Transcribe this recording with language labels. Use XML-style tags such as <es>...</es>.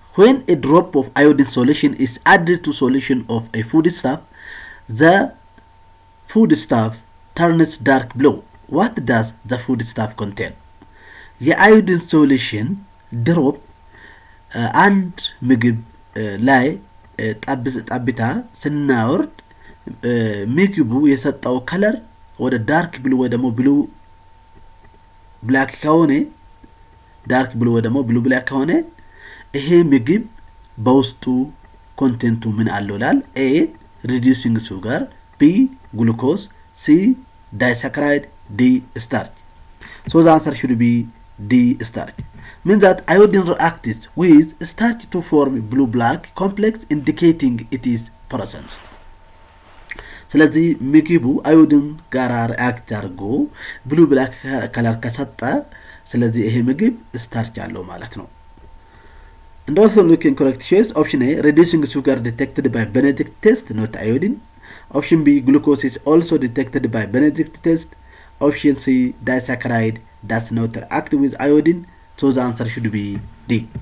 <en>When a drop of iodine solution is added to solution of a foodstuff, the foodstuff turns dark blue. What does the foodstuff contain?</en> <am>የአዮዲን ሶሉሽን ድሮፕ አንድ ምግብ ላይ ጠብታ ስናወርድ ምግቡ የሰጠው ከለር ወደ ዳርክ ብሉ ወይ ደግሞ ብሉ ብላክ ከሆነ ዳርክ ብሉ ወይ ደግሞ ብሉ ብላክ ከሆነ ይሄ ምግብ በውስጡ ኮንቴንቱ ምን አለው ይላል። ኤ ሪዲዩሲንግ ሱጋር፣ ቢ ግሉኮዝ፣ ሲ ዳይሳካራይድ፣ ዲ ስታርች።</am> <en>So the answer should be D starch. Means that iodine reacts with starch to form blue black complex indicating it is present.</en> <am>ስለዚህ ምግቡ አዮዲን ጋራ ሪአክት አድርጎ ብሉ ብላክ ከለር ከሰጠ ስለዚህ ይሄ ምግብ ስታርች አለው ማለት ነው።</am> <en>And also looking correct choice option A reducing sugar detected by Benedict test not iodine. Option B glucose is also detected by Benedict test. Option C disaccharide does not react with iodine. So the answer should be D.</en>